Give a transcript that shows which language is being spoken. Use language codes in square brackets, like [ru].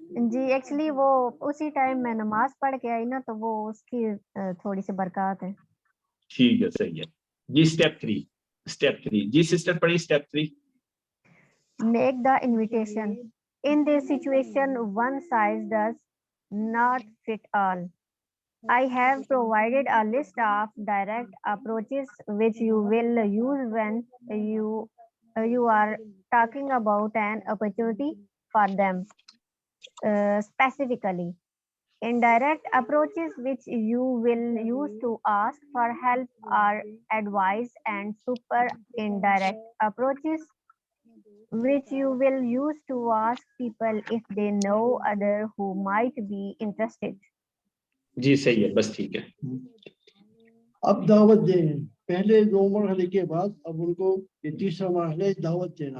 [hi] जी actually वो उसी time मैं नमाज पढ़ के आई ना, तो वो उसकी थोड़ी सी बरकत है। ठीक है, सही है जी। स्टेप 3 जी सिस्टर पढ़ी step 3। [en] Make the invitation. In this situation, one size does not fit all. I have provided a list of direct approaches which you will use when you are talking about an opportunity for them. Specifically, Indirect approaches which you will use to ask for help or advice, and super indirect approaches which you will use to ask people if they know other who might be interested. [hi] जी सही है, बस ठीक है। अब दावत दें, पहले 2 मरहले के बाद अब उनको ये तीसरा मरहला है दावत देना।